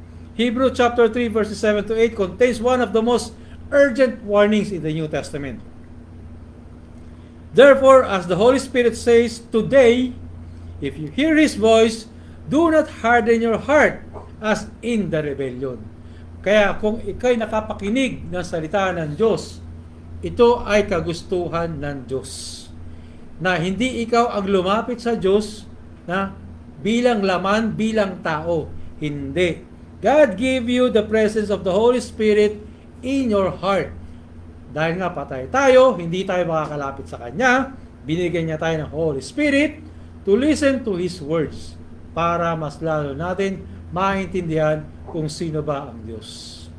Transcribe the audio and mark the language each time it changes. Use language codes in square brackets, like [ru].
[en] Hebrews chapter 3 verses 7 to 8 contains one of the most urgent warnings in the New Testament. Therefore, as the Holy Spirit says, today, if you hear His voice, do not harden your heart as in the rebellion. [tl] Kaya kung ikay nakapakinig ng salita ng Diyos, ito ay kagustuhan ng Diyos. Na hindi ikaw ang lumapit sa Diyos na bilang laman, bilang tao. Hindi. [en] God gave you the presence of the Holy Spirit in your heart. [tl] Dahil nga patay tayo, hindi tayo makakalapit sa Kanya, binigyan niya tayo ng Holy Spirit [en] to listen to His words [tl] para mas lalo natin maintindihan kung sino ba ang Diyos.